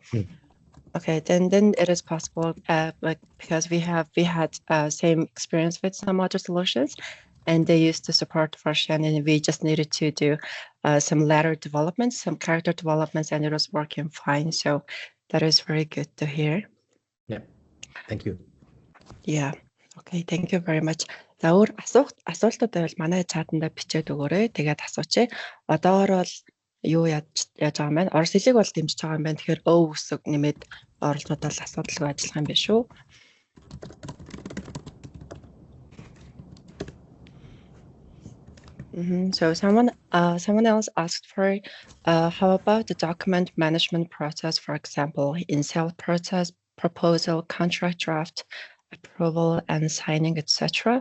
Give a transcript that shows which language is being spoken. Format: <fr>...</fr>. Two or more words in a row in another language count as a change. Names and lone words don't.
<en>Okay, then it is possible, because we had same experience with some other solutions, and they used to support Russian, and we just needed to do some letter developments, some character developments, and it was working fine. So that is very good to hear. Yeah, thank you. Yeah. Okay, thank you very much.</en> <mn>За өөр асуултууд байвал манай чатанда бичээд өгөөрэй. Тэгээд асуучих. Одоогоор бол юу яаж байгаа юм байна? Орос хэлийг бол дэмжиж байгаа юм байна. Тэгэхээр өө үсэг нэмээд оролцоод бол асуудалгүй ажиллах юм байна шүү.</mn> <en>So someone else asked for how about the document management process, for example, in sale process, proposal, contract draft, approval and signing, etc.</en>